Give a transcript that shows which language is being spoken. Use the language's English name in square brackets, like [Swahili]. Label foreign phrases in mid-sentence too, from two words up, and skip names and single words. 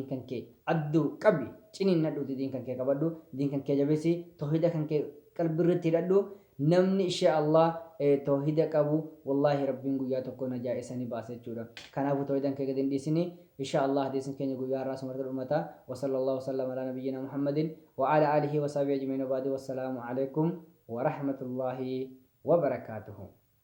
[Oromo] kan kee adduu qabi ciniin nadhuuti diin kan kee qabadhu diin kan kee jabeessi tawhiida kan kee qalbirratti hidhadhu namni [Arabic] إن شاء الله [Oromo] tawhiida qabu wallahi rabbiin guyyaa tokko najaa isanii baasa jechuudha kanaafuu tawhiidan kee gadi hin dhiisini [Arabic] إن شاء الله [Oromo] hadiisin keenya guyyaa irraa sumarta dhumata [Arabic] وصلى الله سلم على نبينا محمد وعلى آله وصحبه أجمعين وبعد والسلام عليكم ورحمة الله وبركاته